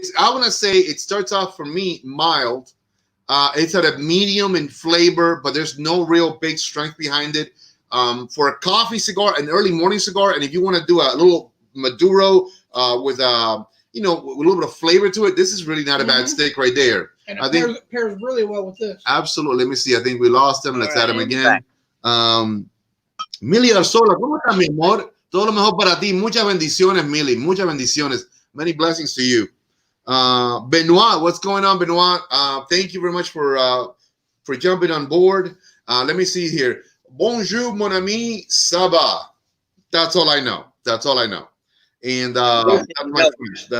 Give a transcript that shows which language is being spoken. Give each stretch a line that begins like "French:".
English: I want to say it starts off for me mild. It's at a medium in flavor, but there's no real big strength behind it. For a coffee cigar, an early morning cigar, and if you want to do a little Maduro with a little bit of flavor to it, this is really not a bad stick right there. And it pairs really well with this. Absolutely. Let me see. I think we lost him. Let's add him again.
Spanish: Mili Arzola, ¿cómo está, mi amor? Todo lo mejor para ti. Muchas bendiciones, Mili. Muchas bendiciones.
English: Many blessings to you. Benoit, what's going on, Benoit? Thank you very much for jumping on board. Let me see here.
French: Bonjour, mon ami, ça va?
English: That's all I know. That's all I know. And that's my French.